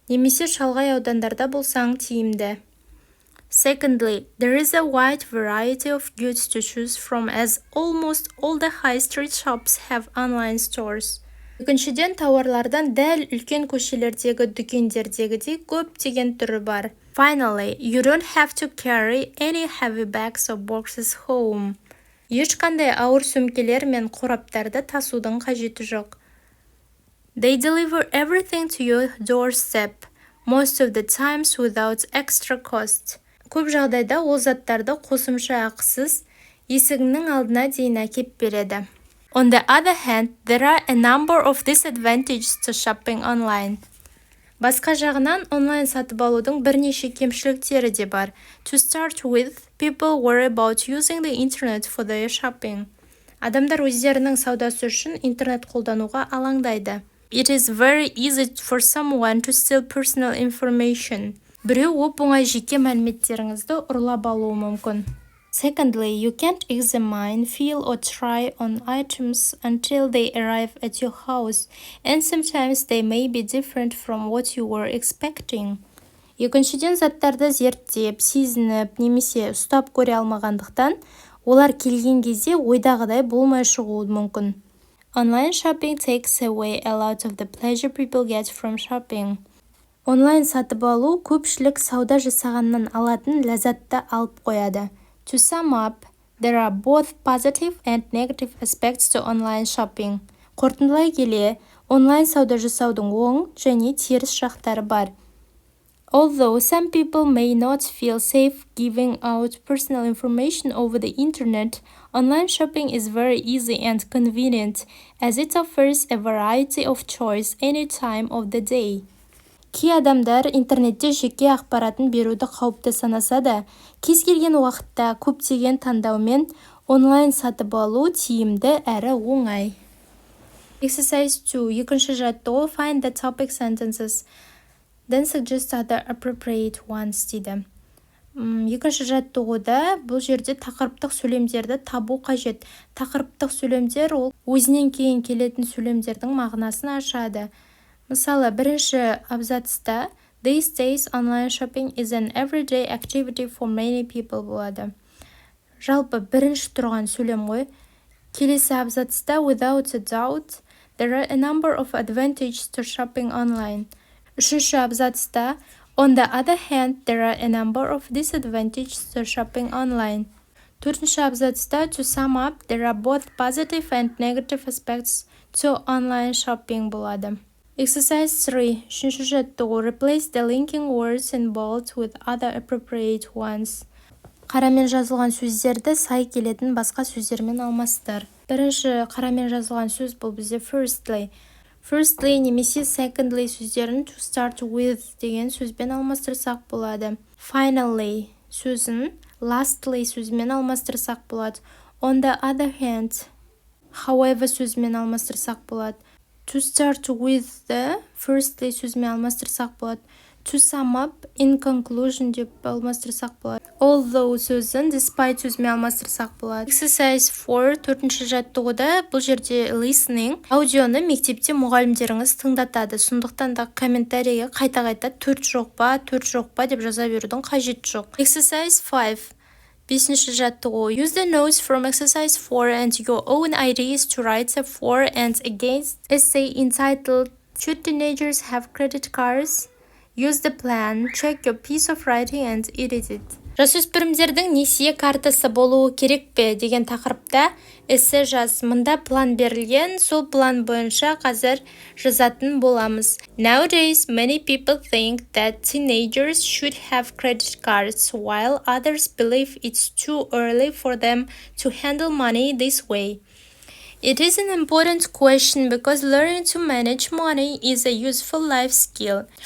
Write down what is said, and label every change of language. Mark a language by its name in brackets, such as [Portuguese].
[Kazakh] немесе шалғай аудандарда болсаң тиімді. [English] Secondly, there is a wide variety of goods to choose from as almost all the high street shops have online stores. [Kazakh] Екіншіден, тауарлардан дәл үлкен көшелердегі дүкендердегідей көптеген түрі бар. [English] Finally, you don't have to carry any heavy bags or boxes home. [Kazakh] Ешқандай ауыр сөмкелер мен қораптарды тасудың қажеті жоқ. [English] They deliver everything to your doorstep, most of the times without extra cost. [Kazakh] Көп жағдайда ол заттарды қосымша ақысыз есігіңнің алдына дейін әкеп береді. [English] On the other hand, there are a number of disadvantages to shopping online. [Kazakh] Басқа жағынан, онлайн сатып алудың бірнеше кемшіліктері де бар. [English] To start with, people worry about using the internet for their shopping. [Kazakh] Адамдар өздерінің саудасы үшін интернет қолдануға алаңдайды. [English] It is very easy for someone to steal personal information. [Kazakh] Біреу оп-оңай жеке мәліметтеріңізді ұрлап алуы мүмкін. [English] Secondly, you can't examine, feel or try on items until they arrive at your house, and sometimes they may be different from what you were expecting. [Kazakh] Екіншіден, заттарды зерттеп, сезініп, немесе ұстап көре алмағандықтан, олар келген кезде ойдағыдай болмай шығуы мүмкін. [English] Online shopping takes away a lot of the pleasure people get from shopping. [Kazakh] Онлайн сатып алу көпшілік сауда жасағаннан алатын ләззатты алып қояды. [English] To sum up, there are both positive and negative aspects to online shopping. [Kazakh] Қорытындылай келе, онлайн сауда жасаудың оң және теріс жақтары бар. [English] Although some people may not feel safe giving out personal information over the internet, online shopping is very easy and convenient as it offers a variety of choice any time of the day. [Kazakh] Кей адамдар интернетте жеке ақпаратын беруді қауіпті санаса да, кез келген уақытта көптеген таңдаумен онлайн сатып алу тиімді әрі оңай. [English] Exercise 2. [Kazakh] Екінші жаттығу. [English] Find the topic sentences. Then suggest other appropriate ones дейді. [Kazakh] Екінші жаттығуда бұл жерде тақырыптық сөйлемдерді табу қажет. Тақырыптық сөйлемдер ол өзінен кейін келетін сөйлемдердің мағынасын ашады. Мысалы, бірінші абзацта [English] These days online shopping is an everyday activity for many people болады. [Kazakh] Жалпы бірінші тұрған сөйлем ғой. Келесі абзацта [English] Without a doubt, there are a number of advantages to shopping online. [Kazakh] Үшінші абзацта [English] On the other hand, there are a number of disadvantages to shopping online. [Kazakh] Төртінші абзацта [English] To sum up, there are both positive and negative aspects to online shopping болады. Exercise 3. [Kazakh] Үшінші жаттығу. [English] Replace the linking words in bold with other appropriate ones. [Kazakh] Қарамен жазылған сөздерді сай келетін басқа сөздермен алмастыр. Бірінші қарамен жазылған сөз бұл бізде firstly. Firstly немесе secondly сөздерін to start with деген сөзбен алмастырсақ болады. Finally сөзін lastly сөзімен алмастырсақ болады. On the other hand, however сөзімен алмастырсақ болады. To start with the firstly сөзімен алмастырсақ болады. To sum up, in conclusion деп алмастырсақ болады. Although сөзін despite сөзімен алмастырсақ болады. [English] Exercise 4. [Kazakh] Төртінші жаттығуда бұл жерде listening. Аудионы мектепте мұғалімдеріңіз тыңдатады. Сондықтан да комментарийге қайта-қайта төрт жоқ па деп жаза берудің қажеті жоқ. [English] Exercise 5. [Kazakh] Бесінші жаттығу. [English] Use the notes from exercise 4 and your own ideas to write a for and against essay entitled Should teenagers have credit cards? Use the plan, check your piece of writing and edit it. [Kazakh] Жасөспірімдердің несие картасы болуы керек пе деген тақырыпта эссе жаз. Мында план берілген, сол план бойынша қазір жазатын боламыз. [English] Nowadays, many people think that teenagers should have credit cards, while others believe it's too early for them to handle money this way. It is an important question because learning to manage money is a useful life skill.